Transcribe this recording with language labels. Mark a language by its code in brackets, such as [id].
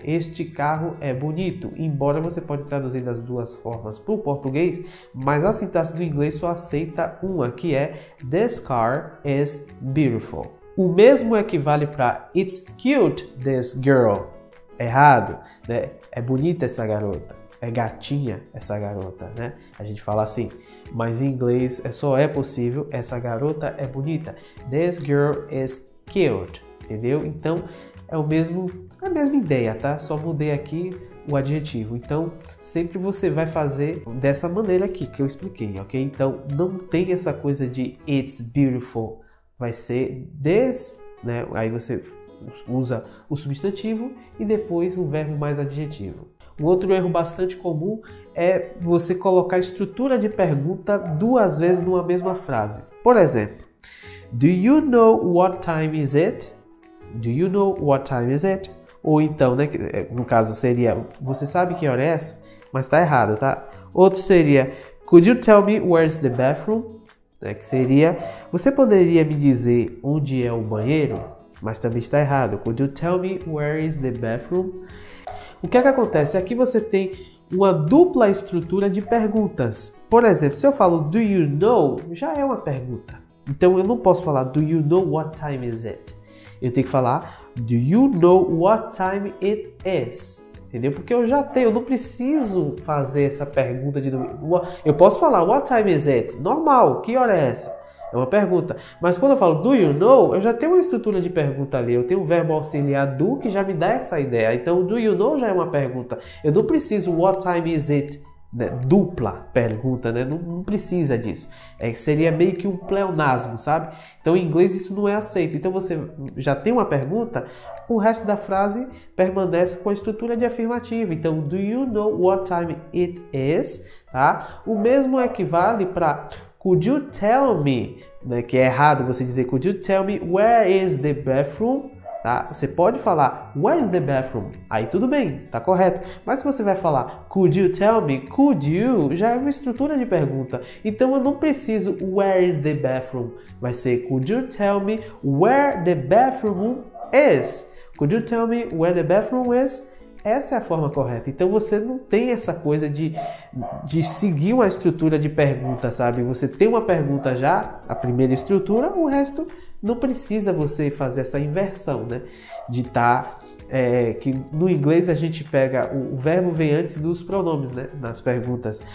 [pt] Este carro é bonito. Embora você pode traduzir das duas formas para o português, mas a sintaxe do inglês só aceita uma, que é [en] this car is beautiful. [pt] O mesmo equivale para [en] it's cute this girl. [pt] Errado, né? É bonita essa garota. É gatinha essa garota, né? A gente fala assim, mas em inglês só é possível essa garota é bonita. [en] This girl is cute, entendeu? [pt] Então é a mesma ideia, tá? Só mudei aqui o adjetivo. Então sempre você vai fazer dessa maneira aqui que eu expliquei, ok? Então não tem essa coisa de it's beautiful, vai ser this, né? Aí você usa o substantivo e depois o verbo mais adjetivo. Um outro erro bastante comum é você colocar a estrutura de pergunta duas vezes numa mesma frase. Por exemplo, [en] do you know what time is it? Do you know what time is it? [pt] Ou então, né, no caso seria, você sabe que hora é essa? Mas tá errado, tá? Outro seria, [en] could you tell me where's the bathroom? [pt] Né, que seria, você poderia me dizer onde é o banheiro? Mas também está errado. [en] Could you tell me where is the bathroom? [pt] O que é que acontece? Aqui você tem uma dupla estrutura de perguntas. Por exemplo, se eu falo do you know, já é uma pergunta. Então eu não posso falar [en] do you know what time is it? [pt] Eu tenho que falar [en] do you know what time it is? [pt] Entendeu? Porque eu já tenho, eu não preciso fazer essa pergunta de novo. Eu posso falar [en] what time is it? [pt] Normal, que hora é essa? É uma pergunta. Mas quando eu falo do you know, eu já tenho uma estrutura de pergunta ali. Eu tenho um verbo auxiliar do que já me dá essa ideia. Então, do you know já é uma pergunta. Eu não preciso [en] what time is it? [pt] Né? Dupla pergunta, né? Não precisa disso. Seria meio que um pleonasmo, sabe? Então, em inglês isso não é aceito. Então, você já tem uma pergunta, o resto da frase permanece com a estrutura de afirmativa. Então, [en] do you know what time it is? [pt] Tá? O mesmo equivale para could you tell me, né, que é errado você dizer [en] could you tell me where is the bathroom? [pt] Tá? Você pode falar [en] where is the bathroom? [pt] Aí tudo bem, tá correto. Mas se você vai falar [en] could you tell me, [pt] could you, já é uma estrutura de pergunta. Então eu não preciso [en] where is the bathroom. [pt] Vai ser [en] could you tell me where the bathroom is? Could you tell me where the bathroom is? [pt] Essa é a forma correta. Então você não tem essa coisa de seguir uma estrutura de pergunta, sabe? Você tem uma pergunta já, a primeira estrutura, o resto não precisa você fazer essa inversão, né? De estar... que no inglês a gente pega, o verbo vem antes dos pronomes, né? Nas perguntas.